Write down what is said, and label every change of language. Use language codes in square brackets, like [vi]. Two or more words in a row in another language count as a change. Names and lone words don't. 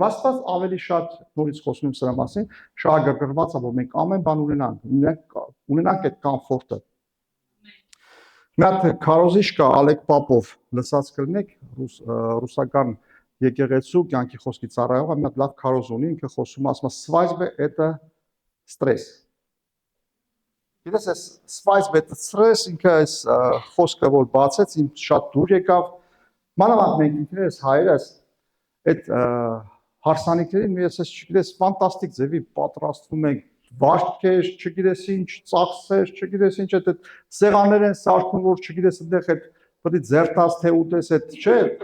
[hy] Աստված ավելի շատ նորից խոսում սրա մասին, շահագրգռված է, որ մենք ամեն բան ունենանք այդ կոմֆորտը։ Մի հատ քարոզիչ կա Ալեկ Պապով, լսած կլինեք, ռուսական եկեղեցու կյանքի խոսքի ծառայողը, մի հատ լավ քարոզ ունի, ինքը խոսում ասում է [ru] «Свадьба это стресс»։ [hy] Գիտես, այս [ru] «Свадьба это стресс» [hy] ինքը այս խոսքը որ բացեց, իմ շատ դուր եկավ։ Մանավանդ մենք ինքներս հայերս այդ հարսանիքներին ես չգիտես ֆանտաստիկ ձևի պատրաստվում ենք վարքեր, չգիտես ինչ, ծախսեր, չգիտես ինչ այդ սեղաններ են սարքում, որ չգիտես այնտեղ այդ պետք է ձերտած թե ուտես այդ, չէ։